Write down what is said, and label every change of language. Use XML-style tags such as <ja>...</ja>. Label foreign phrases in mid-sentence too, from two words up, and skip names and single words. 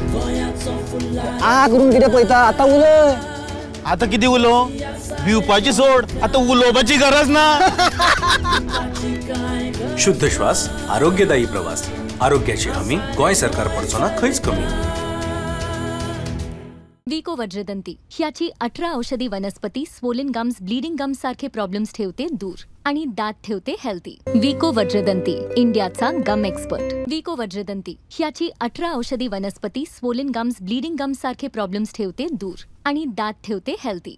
<kok>आ करून कितें पळयता, आतां उलय। आता किती उलो भिवपाची सोड, आता उलोवपाची गरज ना। शुद्ध श्वास, आरोग्यदायी प्रवास, आरोग्याची हमी गोंय सरकार पडचो खंयच कमी।</kok> <mr>विको वज्रदंती ह्याची 18 औषधी वनस्पती</mr> <en>swollen gums, bleeding gums</en> <mr>सारखे प्रॉब्लेम्स ठेवते दूर आणि दात ठेवते हेल्दी। विको वज्रदंती इंडियाचा</mr> <en>gum expert.</en> <mr>विको वज्रदंती ह्याची 18 औषधी वनस्पती</mr> <en>swollen gums, bleeding gums</en> <mr>सारखे प्रॉब्लेम्स ठेवते दूर आणि दात ठेवते हेल्दी।</mr>